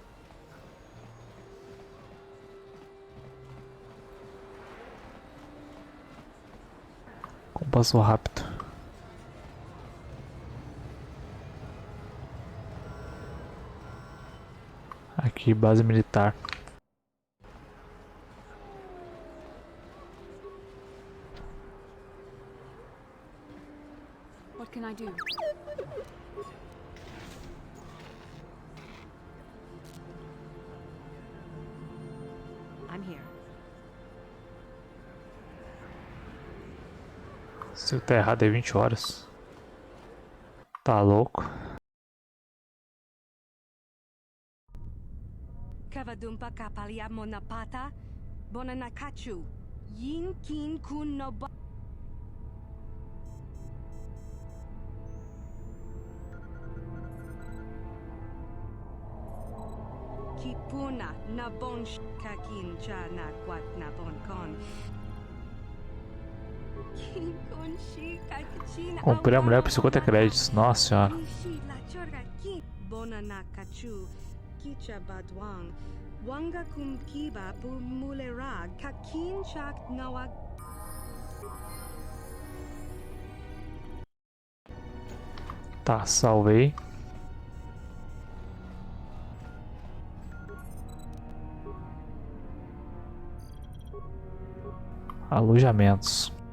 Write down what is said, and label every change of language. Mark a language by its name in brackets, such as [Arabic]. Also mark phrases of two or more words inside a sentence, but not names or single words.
[Portuguese] Como passou rápido. Aqui, base militar. [English] What can I do? I'm here. [Portuguese] Se eu tá errado é 20 horas. Tá louco. Kavadumpa kapalia monapata, bonanakachu, yin kin kun no ba. Kipuna na bon kakin cha na kwat na bon kon. Kin kun shi kakachina. Comprei a mulher por 50 créditos. Nossa senhora. Bonanakachu, kicha badwang. Wanga kum kiba pu mulera kakin chak nawa. Tá, salvei. Alojamentos.